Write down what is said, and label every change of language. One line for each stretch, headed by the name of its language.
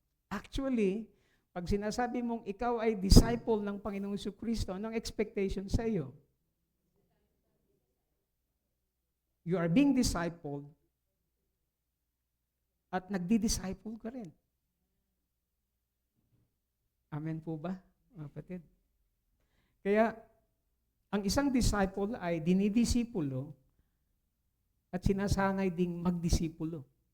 Filipino: Actually, pag sinasabi mong ikaw ay disciple ng Panginoong Jesucristo, anong expectation sa iyo?
English: You are being discipled
Filipino: at nagdi-disciple ka rin. Amen po ba, mga kapatid? Kaya, ang isang disciple ay dinidisipulo at sinasanay ding magdisipulo.